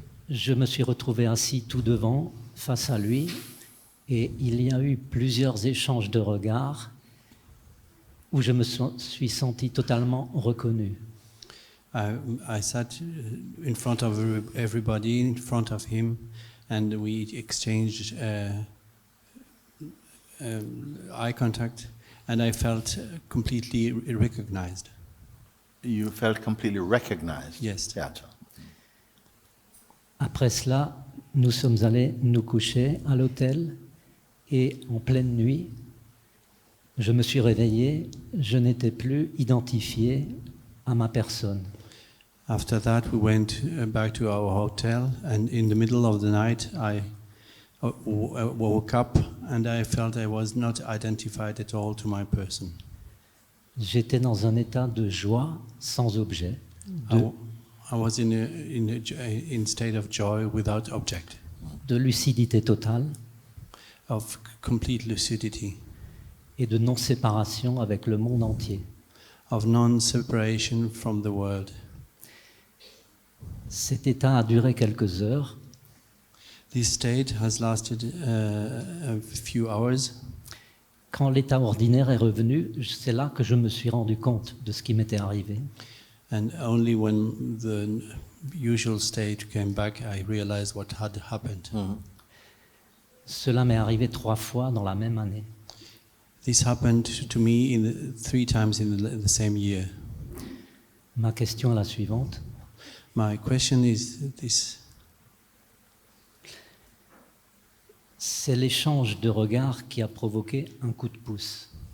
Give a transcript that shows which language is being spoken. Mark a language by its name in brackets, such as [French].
[French] Je me suis retrouvé assis tout devant, face à lui, et il y a eu plusieurs échanges de regards où je me suis senti totalement reconnu. [English] I sat in front of everybody, in front of him, and we exchanged eye contact, and I felt completely recognized. You felt completely recognized. Yes. Yeah. [French] Après cela, nous sommes allés nous coucher à l'hôtel et en pleine nuit, je me suis réveillé, je n'étais plus identifié à ma personne. [English] After that, we went back to our hotel, and in the middle of the night, I woke up and I felt I was not identified at all to my person. [French] J'étais dans un état de joie sans objet, [English] I was in state of joy without object, [French] de lucidité totale [English] of complete lucidity, [French] et de non-séparation avec le monde entier. [English] of non-separation from the world. [French] Cet état a duré quelques heures. [English] This state has lasted a few hours. [French] Quand l'état ordinaire est revenu, c'est là que je me suis rendu compte de ce qui m'était arrivé. [English] And only when the usual state came back, I realized what had happened. [French] Cela m'est arrivé 3 fois dans la même année. [English] This happened to me 3 times in the same year. [French] Ma question est la suivante. [English] My question is this. [French] C'est l'échange de regards qui a provoqué un coup de pouce.